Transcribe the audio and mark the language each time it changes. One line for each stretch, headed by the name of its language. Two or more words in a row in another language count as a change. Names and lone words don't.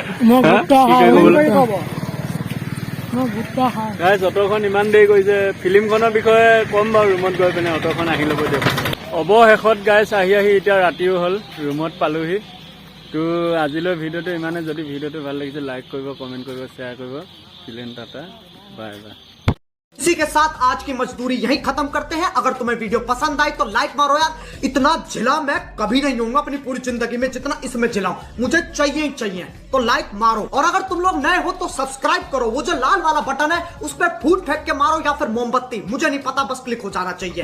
Assamese: গাইজ অটোখন ইমান দেৰি কৰিছে। ফিল্মখনৰ বিষয়ে ক'ম বাৰু ৰুমত গৈ পিনে। অটোখন আহি ল'ব দিয়ক। অৱশেষত গাইজ আহি এতিয়া ৰাতিও হ'ল। ৰুমত পালোহি। তো আজিলৈ ভিডিঅ'টো ইমানে। যদি ভিডিঅ'টো ভাল লাগিছে লাইক কৰিব, কমেণ্ট কৰিব, শ্বেয়াৰ কৰিব। চিলেন টাটা, বাই বাই।
Hindi: इसी के साथ आज की मजदूरी यहीं खत्म करते हैं। अगर तुम्हें वीडियो पसंद आई तो लाइक मारो यार। इतना जिला मैं कभी नहीं होऊंगा अपनी पूरी जिंदगी में जितना इसमें जिलाऊं, मुझे चाहिए ही चाहिए। तो लाइक मारो, और अगर तुम लोग नए हो तो सब्सक्राइब करो। वो जो लाल वाला बटन है उस पर फूट फेंक के मारो या फिर मोमबत्ती, मुझे नहीं पता, बस क्लिक हो जाना चाहिए।